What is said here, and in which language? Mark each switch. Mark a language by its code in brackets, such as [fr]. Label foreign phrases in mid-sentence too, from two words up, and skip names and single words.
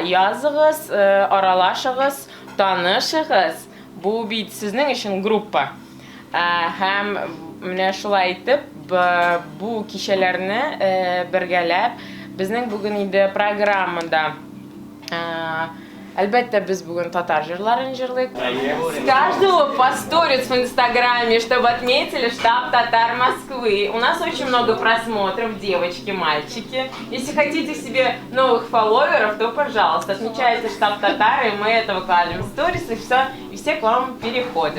[tt] Языгыз, аралашыгыз, танышыгыз. Бу бит сезнең өчен группа. Һәм менә шулай итеп, бу кичәләрне бергәләп безнең бүген инде программада Әлбәттә, без бүген татар җырларын җырлыйк. [ru] С каждого по сторис в Инстаграме, чтобы отметили штаб Татар Москвы. У нас очень много просмотров, девочки, мальчики. Если хотите себе новых фолловеров, то, пожалуйста, отмечайте штаб Татар, и мы это выкладываем в сторис, и все к вам переходят.